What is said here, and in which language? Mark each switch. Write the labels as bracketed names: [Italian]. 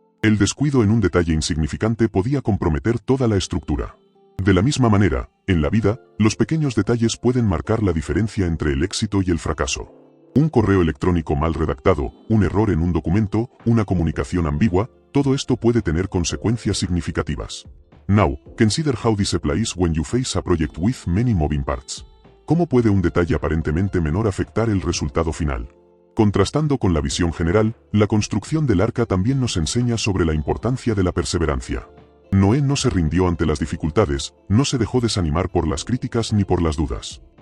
[Spanish] El descuido en un detalle insignificante podía comprometer toda la estructura. De la misma manera, en la vida, los pequeños detalles pueden marcar la diferencia entre el éxito y el fracaso. Un correo electrónico mal redactado, un error en un documento, una comunicación ambigua, todo esto puede tener consecuencias significativas. [English] Now, consider how this applies when you face a project with many moving parts. [Spanish] ¿Cómo puede un detalle aparentemente menor afectar el resultado final? Contrastando con la visión general, la construcción del arca también nos enseña sobre la importancia de la perseverancia. Noé no se rindió ante las dificultades, no se dejó desanimar por las críticas ni por las dudas.